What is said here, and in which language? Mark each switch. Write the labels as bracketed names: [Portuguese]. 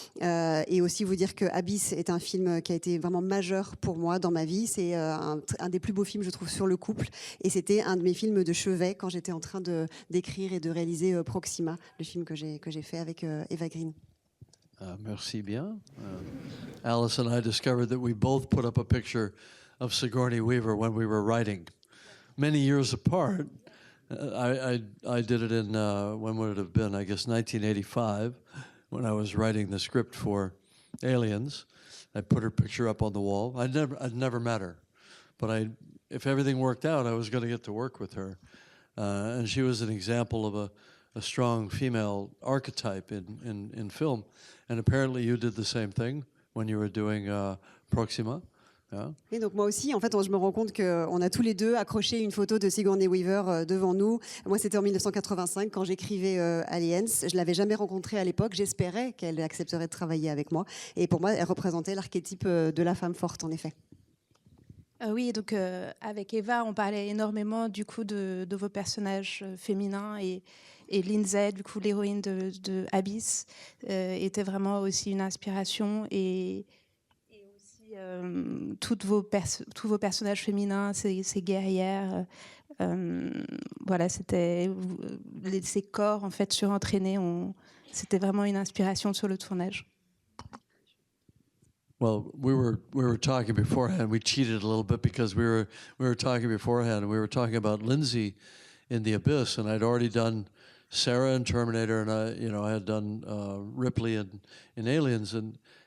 [French] Et aussi vous dire que Abyss est un film qui a été vraiment majeur pour moi dans ma vie. C'est un des plus beaux films, je trouve, sur le couple. Et c'était un de mes films de chevet quand j'étais en train d'écrire et de réaliser Proxima, le film que j'ai fait avec Eva Green. Merci bien. [English] Alice and I discovered that we both put up a picture of Sigourney Weaver when we were writing. Many years apart. I did it in, when would it have been? I guess 1985, when I was writing the script for Aliens. I put her picture up on the wall. I'd never met her, but if everything worked out, I was going to get to work with her. And she was an example of a strong female archetype in film. And apparently you did the same thing when you were doing Proxima. Yeah. [French] Et donc moi aussi, en fait, je me rends compte qu'on a tous les deux accroché une photo de Sigourney Weaver devant nous. Moi, c'était en 1985 quand j'écrivais Aliens. Je l'avais jamais rencontrée à l'époque. J'espérais qu'elle accepterait de travailler avec moi. Et pour moi, elle représentait l'archétype de la femme forte, en effet. Oui, donc avec Eva, on parlait énormément du coup de vos personnages féminins, et Lindsay, du coup l'héroïne de Abyss, était vraiment aussi une inspiration, et aussi tous vos personnages féminins, ces guerrières, voilà, c'était ces corps en fait surentraînés, c'était vraiment une inspiration sur le tournage. [English] Well, we were talking beforehand. We cheated a little bit because we were talking beforehand, and we were talking about Lindsay in The Abyss, and I'd already done Sarah in Terminator, and I had done Ripley in Aliens, and